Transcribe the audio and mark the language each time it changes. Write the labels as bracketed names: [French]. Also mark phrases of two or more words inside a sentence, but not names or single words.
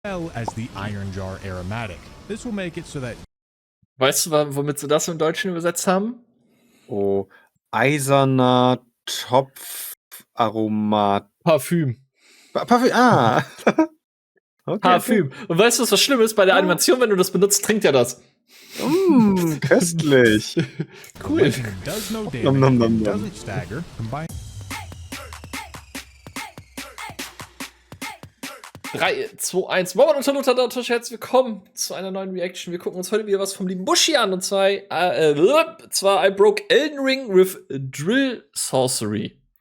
[English] well as the iron jar aromatic. This will make it so that. [German] Weißt du, womit sie das im Deutschen übersetzt haben? Oh, eiserner Topfaromat. Parfüm. Parfüm, ah. Okay, Parfüm. okay. Und weißt du, was schlimm ist? Bei der Animation, wenn du das benutzt, trinkt er das. Köstlich. Cool. [English] Does no Nom, nom, nom, damage, nom. doesn't stagger, combine. 3, 2, 1. [German] Moin und hallo, herzlich willkommen zu einer neuen Reaction. Wir gucken uns heute wieder was vom lieben Bushy an. Und zwar I broke Elden Ring with Drill Sorcery.